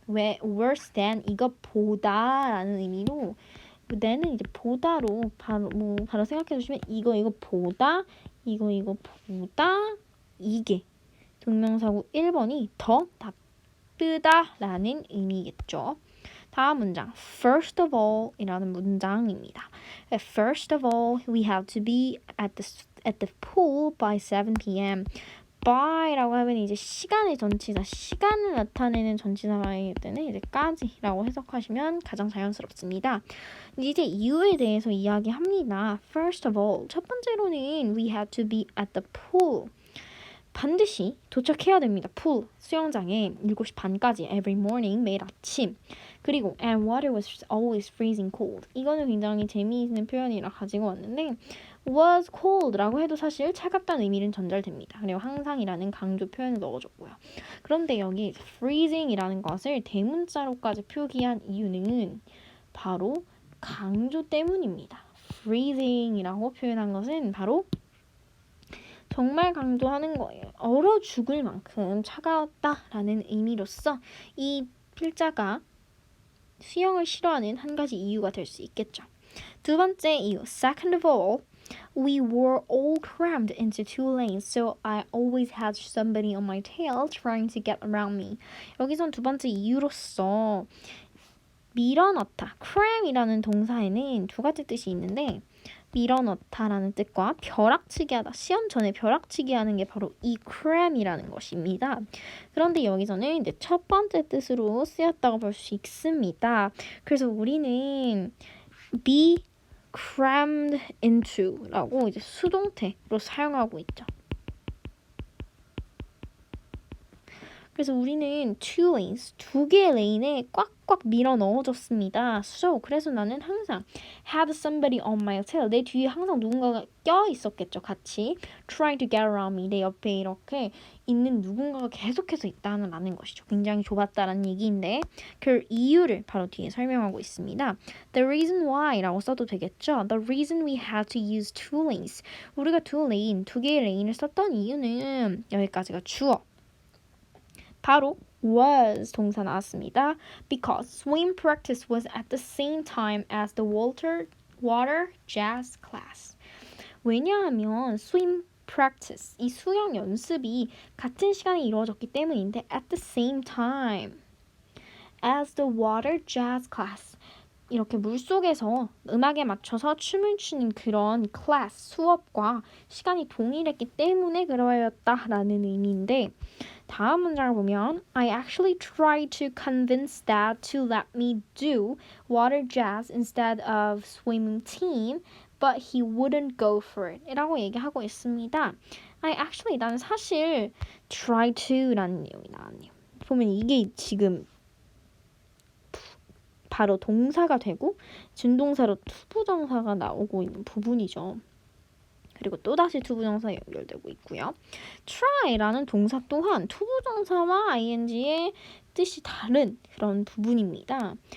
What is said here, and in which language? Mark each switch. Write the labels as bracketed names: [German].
[Korean] 왜 [English] worse than [Korean] 이것보다라는 의미로 than은 이제 보다로 바로 생각해 주시면 이거보다 이게 동명사구 1번이 더 나쁘다라는 의미겠죠. 다음 문장 first of all 이라는 문장입니다. [English] First of all, we have to be at the pool by 7 p.m. [Korean] by라고 하면 이제 시간의 전치사, 시간을 나타내는 전치사이기 때문에 이제 까지라고 해석하시면 가장 자연스럽습니다. 이제 이유에 대해서 이야기합니다. [English] First of all, [Korean] 첫 번째로는 [English] we have to be at the pool. [Korean] 반드시 도착해야 됩니다. pool, 수영장에 7시 반까지 [English] every morning, [Korean] 매일 아침. 그리고 [English] and water was always freezing cold. [Korean] 이거는 굉장히 재미있는 표현이라 가지고 왔는데 was cold라고 해도 사실 차갑다는 의미는 전달됩니다. 그리고 항상이라는 강조 표현을 넣어줬고요. 그런데 여기 freezing이라는 것을 대문자로까지 표기한 이유는 바로 강조 때문입니다. freezing이라고 표현한 것은 바로 정말 강조하는 거예요. 얼어 죽을 만큼 차가웠다라는 의미로서 이 필자가 수영을 싫어하는 한 가지 이유가 될 수 있겠죠. 두 번째 이유, [English] second of all, we were all crammed into 2 lanes, so I always had somebody on my tail trying to get around me. [Korean] 여기선 두 번째 이유로서 밀어넣다, cram이라는 동사에는 두 가지 뜻이 있는데 밀어넣다라는 뜻과 벼락치기 하다, 시험 전에 벼락치기 하는 게 바로 이 cram이라는 것입니다. 그런데 여기서는 이제 첫 번째 뜻으로 쓰였다고 볼 수 있습니다. 그래서 우리는 [English] be crammed into [Korean] 라고 이제 수동태로 사용하고 있죠. 그래서 우리는 [English] two lanes, [Korean] 두 개의 레인에 꽉꽉 밀어 넣어줬습니다. [English] So, [Korean] 그래서 나는 항상 [English] have somebody on my tail. [Korean] 내 뒤에 항상 누군가가 껴 있었겠죠, 같이. [English] Trying to get around me. [Korean] 내 옆에 이렇게 있는 누군가가 계속해서 있다는 것이죠. 굉장히 좁았다라는 얘기인데 그 이유를 바로 뒤에 설명하고 있습니다. [English] The reason why [Korean] 라고 써도 되겠죠. [English] The reason we had to use two lanes. [Korean] 우리가 두 개의 레인을 썼던 이유는 여기까지가 주어. 바로 was 동사 나왔습니다. [English] Because swim practice was at the same time as the water jazz class. [Korean] 왜냐하면 [English] swim practice, [Korean] 이 수영 연습이 같은 시간에 이루어졌기 때문인데 [English] at the same time as the water jazz class. [Korean] 이렇게 물속에서 음악에 맞춰서 춤을 추는 그런 클래스, 수업과 시간이 동일했기 때문에 그러했다라는 의미인데 다음 문장을 보면 [English] I actually tried to convince Dad to let me do water jazz instead of swimming team, but he wouldn't go for it. [Korean] 이라고 얘기하고 있습니다. 나는 사실 [English] try to [Korean] 라는 내용이 나왔네요. 보면 이게 지금 바로 동사가 되고 준동사로 투부정사가 나오고 있는 부분이죠. 그리고 또다시 투부정사 연결되고 있고요. try라는 동사 또한 투부정사와 ing의 뜻이 다른 그런 부분입니다.